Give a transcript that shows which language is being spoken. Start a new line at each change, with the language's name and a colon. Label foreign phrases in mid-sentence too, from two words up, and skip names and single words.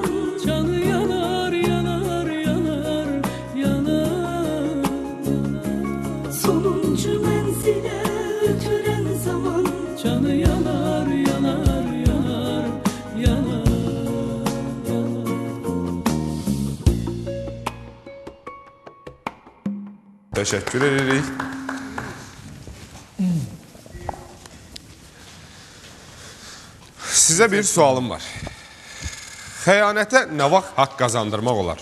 Azerbaijani: Canı yanar, yanar, yanar, yanar, yanar. sonuncu menzile götüren zaman Canı yanar, yanar, yanar, yanar, yanar. Təşəkkür edirik. Sizə bir sualım var. Xəyanətə nə vaxt haqq qazandırmaq olar?